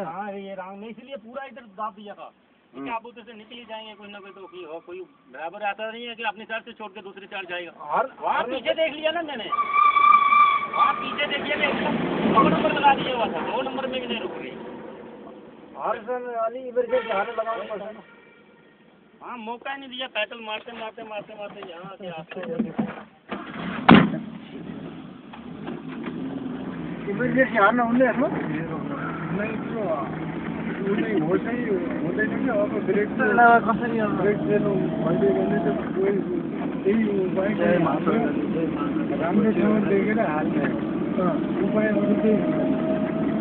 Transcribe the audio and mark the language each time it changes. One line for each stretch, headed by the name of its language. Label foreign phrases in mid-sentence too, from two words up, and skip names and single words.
Hindi: हाँ ये राम ने इसलिए पूरा इधर दाब दिया था कि आप उधर से निकल ही जाएंगे कोई ना कोई तो कोई ड्राइवर आता नहीं है कि अपनी साइड से छोड़ के दूसरी साइड जाएगा वहाँ पीछे देख लिया ना मैंने वहाँ पीछे देखिए ना एकदम 2 नंबर लगा दिया हुआ था 2 नंबर में भी नहीं रुक रही हाँ मौका ही नहीं दिया पैडल मारते यहाँ से
Nepali: इमरजेंसी हार्न हुँदैन नहीं उसै हो चाहिँ हुँदैन कि अब ब्रेक कसरी अब ब्रेक फेल भइदियो भने त त्यही उपाय राम्रोसँग देखेर हाल्ने उपाय अरू केही